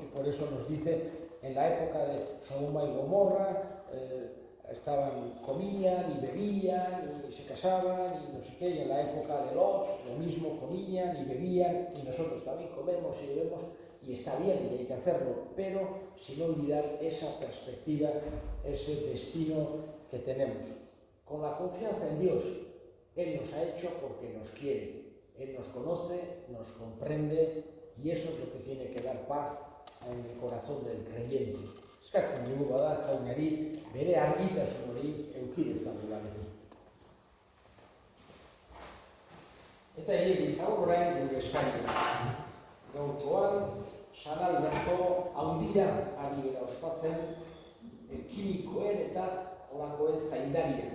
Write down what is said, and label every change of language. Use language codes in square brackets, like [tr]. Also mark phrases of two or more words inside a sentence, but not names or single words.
[es] Y por eso nos dice, en la época de Sodoma y Gomorra, comían y bebían y se casaban y no sé qué, y en la época de Lot lo mismo, comían y bebían, y nosotros también comemos y bebemos, y está bien y hay que hacerlo, pero sin olvidar esa perspectiva, ese destino que tenemos. Con la confianza en Dios, Él nos ha hecho porque nos quiere, Él nos conoce, nos comprende, y eso es lo que tiene que dar paz en el corazón del creyente. [eu] Eskatzen dugu bada jaunari bere argitasun hori eduki dezagula beti. Eta egin izago orain gure eskaini. Gaurkoan, San Alberto handia ari gara ospatzen, kimikoen eta olakoen zaindaria.